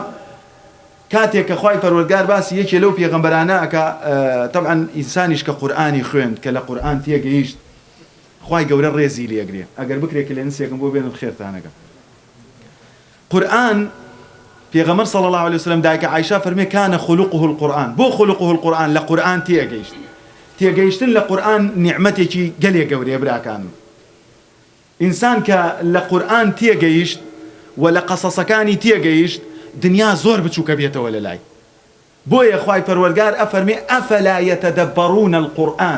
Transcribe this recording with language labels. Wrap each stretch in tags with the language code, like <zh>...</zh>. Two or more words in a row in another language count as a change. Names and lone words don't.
<ckb>کاتێک کە خوای پەروەردگار باسی یەکێ لەو پێغەمبەرانە ئەکا، طبعاً ئینسانیش کە قورئانی خوێند کە لە قورئان تێگەیشت خوای گەورە ڕێزی لێگرێ. ئەگەر بکرێت لە نسێکم بۆ بێنن خێرتانەکە. قورئان پێغەمبەر</ckb> <ar>صلی الله علیه وسلم</ar> <ckb>دایکە عایشە فەرمێ</ckb> <ar>كان خلقه القرآن.</ar> <ckb>بۆ</ckb> <ar>خلقه القرآن</ar> <ckb>لە قورئان تێگەیشتن لە قورئان نیعمەتێکی گەلێ گەورەیە براکانم. ئینسان کە لە قورئان تێگەیشت و لە قەسەسەکانی تێگەیشت دنیا زۆر بچووکە بێتەوە لە لای. بۆیە خوای پەروەردگار ئەفەرمێ</ckb> <ar>ئەفەلا یەتەدەبەڕون القورئان.</ar>